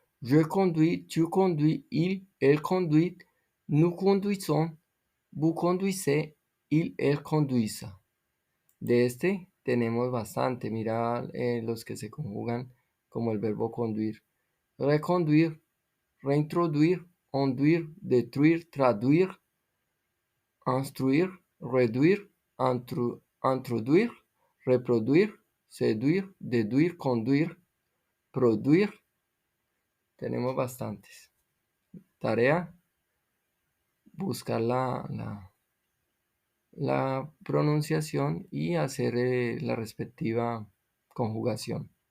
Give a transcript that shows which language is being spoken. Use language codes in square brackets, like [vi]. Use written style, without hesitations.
[fr] Je conduis, tu conduis, il, elle conduit, nous conduisons, vous conduisez, il, elle conduisent. [es] De este tenemos bastante. Mira los que se conjugan como el verbo conduir. [fr] Reconduir, reintroduir, onduir, détruire, traduire, instruire, réduire, introduire, reproduire, séduire, déduire, conduire, produire. [es] Tenemos bastantes. Tarea, buscar la pronunciación y hacer la respectiva conjugación.